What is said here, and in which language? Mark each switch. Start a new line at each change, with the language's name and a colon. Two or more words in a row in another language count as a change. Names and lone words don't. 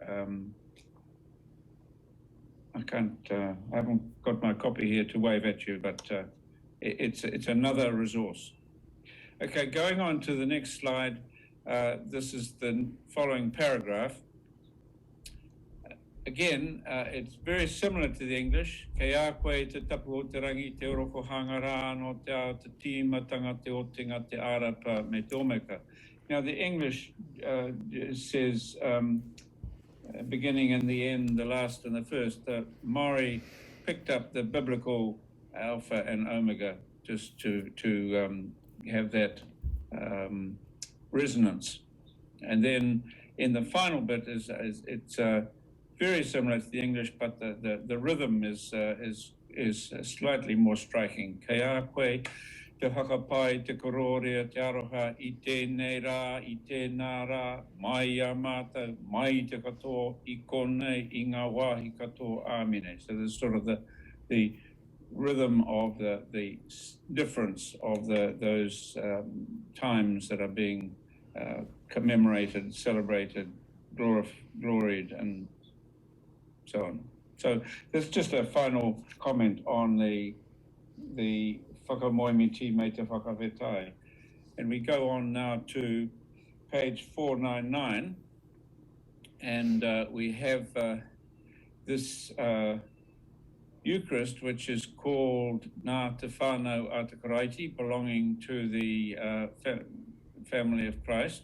English: I haven't got my copy here to wave at you, but it's another resource. Okay, going on to the next slide. This is the following paragraph. Again, it's very similar to the English.
Māori: Kei a koe te tapu o te rangi, te oroko hangara no te ao te tīmatanga te otinga te arapa me te omeka.
English: Now the English says, beginning and the end, the last and the first. The Māori picked up the biblical alpha and omega just to have that resonance. And then in the final bit it's very similar to the English, but the rhythm is slightly more striking.
Māori: Kei a koe te whakapai, te kororea, te aroha, I tēnei rā, I tēnā rā, mai a mātou, mai te katoa, I konei, I ngā wāhi katoa, āmine.
English: So there's sort of the rhythm of the difference of those times that are being commemorated, celebrated, gloried, and so on. So there's just a final comment on the
Māori: whakamoemiti me te whakawhetai.
English: And we go on now to page 499, and we have this Eucharist, which is called Ngā Te Whānau a te Karaiti, belonging to the family of Christ.